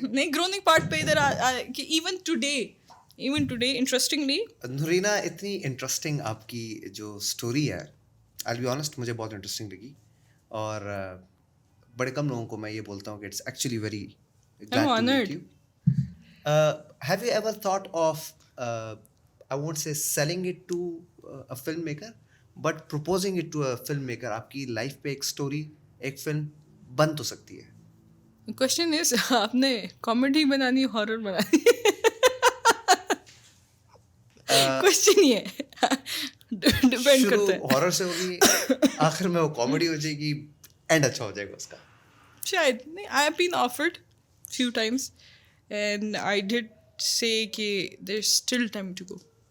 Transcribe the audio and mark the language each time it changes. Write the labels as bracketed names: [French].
[English] نہیں, growing part پہ ادھر کہ ایون ٹوڈے انٹرسٹنگلی [Urdu] نورینا, اتنی انٹرسٹنگ آپ کی جو اسٹوری ہے, [English] I be honest [Urdu] مجھے بہت انٹرسٹنگ لگی. اور بڑے کم لوگوں کو میں یہ بولتا ہوں کہ [English] It's actually very glad to meet you. Have you ever thought of, I won't say selling it to a filmmaker, but proposing it to a filmmaker? [Urdu] آپ کی لائف پہ ایک اسٹوری, ایک فلم بن تو سکتی ہے. کوشچن از آپ نے کامیڈی بنانی ہارر بنانی, کوشچن یہ ہے, ڈپینڈ کرتا ہے. ہارر سے ہوگی, آخر میں وہ کامیڈی ہو جائے گی, اینڈ اچھا ہو جائے گا اس کا شاید. [English] نہیں, I have been offered few times and I did say کہ there's still time to go.